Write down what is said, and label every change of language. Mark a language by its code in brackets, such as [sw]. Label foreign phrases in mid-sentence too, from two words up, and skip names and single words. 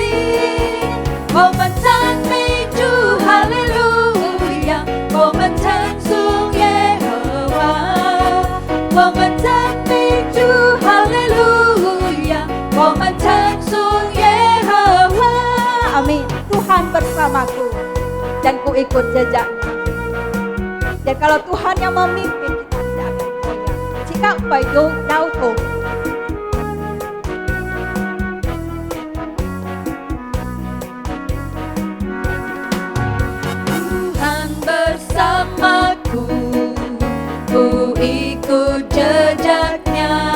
[zh] 我們讚美主，哈利路亞，我們稱頌耶和華。我們讚美主，哈利路亞，我們稱頌耶和華。Amin. [id] Tuhan bersamaku dan ku ikut jejaknya. Dan kalau Tuhan yang memimpin, kita tidak akan goyah. Jika bayu jauh Tuhan bersamaku, ku ikut jejaknya.